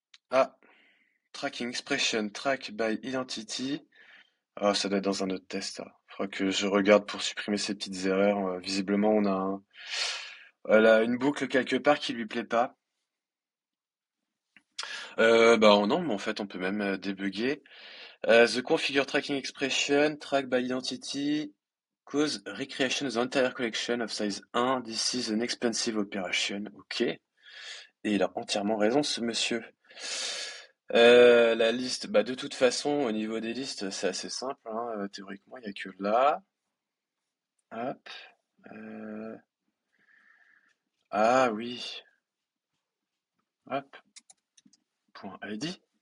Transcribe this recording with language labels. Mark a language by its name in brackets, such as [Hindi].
[English] Ah, tracking expression, track by identity. [French] Ah, ça doit être dans un autre test. Il faudra que je regarde pour supprimer ces petites erreurs. Visiblement, on a voilà, une boucle quelque part qui lui plaît pas. Bah non, mais en fait, on peut même débugger. [English] The configure tracking expression, track by identity, cause recreation of the entire collection of size 1. This is an expensive operation. Ok. [French] Et il a entièrement raison, ce monsieur. La liste, bah de toute façon, au niveau des listes, c'est assez simple, hein. Théoriquement, il n'y a que là. Hop. euh, Ah oui. Hop. Point ID.